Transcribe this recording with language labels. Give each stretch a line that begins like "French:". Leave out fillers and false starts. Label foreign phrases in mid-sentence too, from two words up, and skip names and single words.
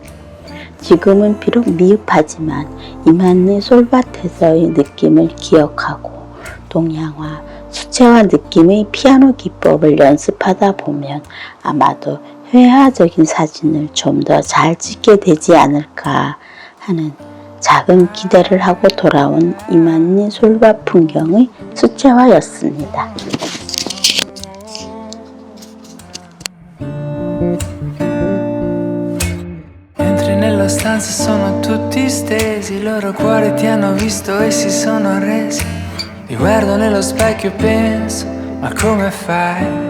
Korean: 지금은 비록 미흡하지만 이만리 솔밭에서의 느낌을 기억하고 동양화, 수채화 느낌의 피아노 기법을 연습하다 보면 아마도 회화적인 사진을 좀 더 잘 찍게 되지 않을까 하는 작은 기대를 하고 돌아온 이만리 솔밭 풍경의 수채화였습니다.
Italian: Entri nella stanza sono tutti stesi, i loro cuori ti hanno visto e si sono arresi. Ti guardo nello specchio e penso, ma come fai?